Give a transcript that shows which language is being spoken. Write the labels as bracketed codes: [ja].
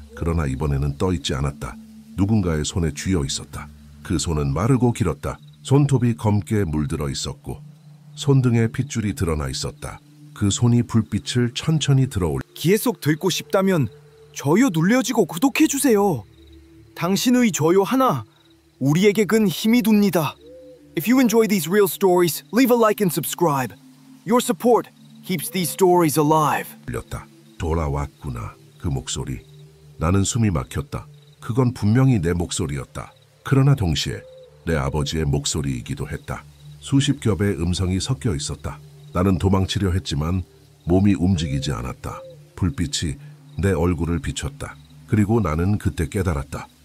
[ko] 그러나 이번에는 떠있지 않았다. 누군가의 손에 쥐어 있었다. 그 손은 마르고 길었다. 손톱이 검게 물들어 있었고 손등에 핏줄이 드러나 있었다. 그 손이 불빛을 천천히 들어올. 계속 듣고 싶다면 좋아요 눌러주고 구독해주세요. 당신의 좋아요 하나 우리에게 큰 힘이 됩니다. [en] If you enjoy these real stories, leave a like and subscribe. Your support keeps these stories alive. [ko] 들렸다. 돌아왔구나. 그 목소리. 나는 숨이 막혔다. 그건 분명히 내 목소리였다. 그러나 동시에 내 아버지의 목소리이기도 했다. 수십 겹의 음성이 섞여 있었다. 나는 도망치려 했지만 몸이 움직이지 않았다. 불빛이 내 얼굴을 비췄다. 그리고 나는 그때 깨달았다.